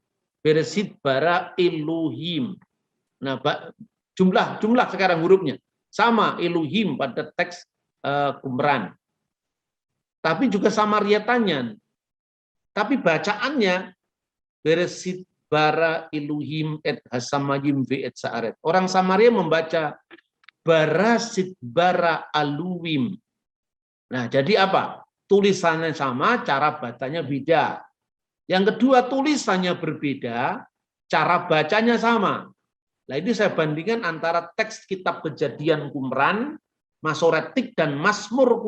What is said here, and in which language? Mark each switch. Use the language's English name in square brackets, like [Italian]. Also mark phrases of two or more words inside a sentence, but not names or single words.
[Hebrew] בראשית ברא אלהים. [Indonesian] Nah, jumlah sekarang hurufnya sama Elohim pada teks Qumran. Tapi juga Samariatannya. Tapi bacaannya [Hebrew] בראשית ברא אלהים את השמים ואת הארץ. [Indonesian] Orang Samaria membaca [Hebrew] בראשית ברא אלהים. [Indonesian] Nah, jadi apa? Tulisannya sama, cara bacanya beda. Yang kedua, tulisannya berbeda, cara bacanya sama. Nah, ini saya bandingkan antara teks kitab Kejadian Qumran, Masoretik dan Mazmur Qumran.